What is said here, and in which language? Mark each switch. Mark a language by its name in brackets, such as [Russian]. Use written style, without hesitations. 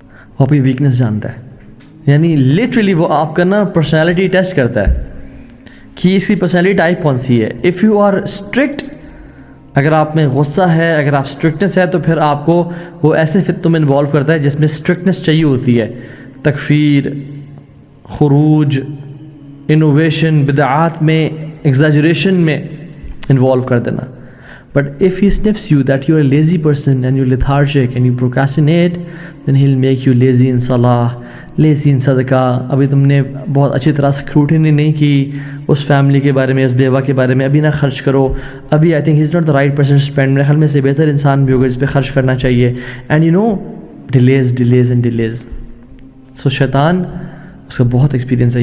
[Urdu] وہ آپ کی ویکنس جانتا ہے، یعنی لٹرلی وہ آپ کا نا پرسنالٹی ٹیسٹ کرتا ہے کہ اس کی پرسنالٹی ٹائپ کون سی ہے۔ [English] if you are strict, [Urdu] اگر آپ میں غصہ ہے، اگر آپ اسٹرکٹنس ہے تو پھر آپ کو وہ ایسے فتنوں میں انوالو کرتا ہے جس میں اسٹرکٹنس چاہیے ہوتی ہے، تکفیر، خروج، انوویشن، بدعات میں، ایگزیجریشن میں انوالو کر دینا۔ [English] But if he sniffs you that you're a lazy person and you're lethargic and you procrastinate, then he'll make you lazy in salah, lazy in sadaqah. [Urdu] ابھی تم نے بہت اچھی طرح اسکروٹنی نہیں کی اس فیملی کے بارے میں، اس بیوہ کے بارے میں، ابھی نہ خرچ کرو ابھی. [English] I think he is not the right person to spend. [Urdu] میرے خیال میں سے بہتر انسان بھی ہوگا جس پہ خرچ کرنا چاہیے. [English] And you know delays and delays. So [Urdu] شیطان اس کا بہت ایکسپیرینس ہے.